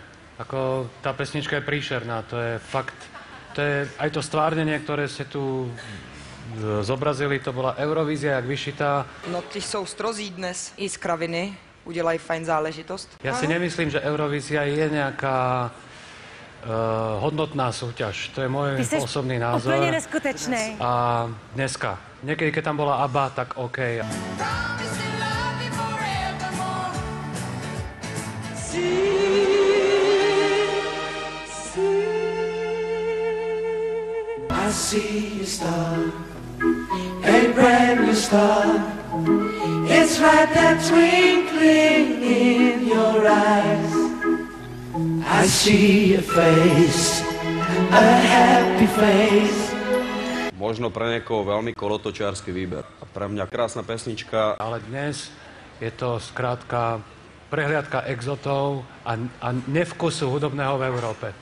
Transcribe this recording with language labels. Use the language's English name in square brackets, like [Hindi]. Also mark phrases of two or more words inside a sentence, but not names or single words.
[Slovak] Ako tá pesnička je príšerná, to je fakt. To je aj to stvárnenie, ktoré ste tu zobrazili, to bola Eurovízia, jak vyšitá. [Czech] No ty jsou strozí dnes i z kraviny, udělají fajn záležitost. [Slovak] Ja si nemyslím, že Eurovízia je nejaká hodnotná súťaž. To je môj osobný názor. Úplne neskutečný. A dneska. Niekedy, keď tam bola ABBA, tak OK. [English] I see a star, a brand new star. It's like that twinkling in your eyes. I see a face, a happy face. [Slovak] Možno pre niekoho veľmi kolotočiarsky výber. A pre mňa krásna pesnička. Ale dnes je to skrátka prehliadka exotov a nevkusu hudobného v Európe.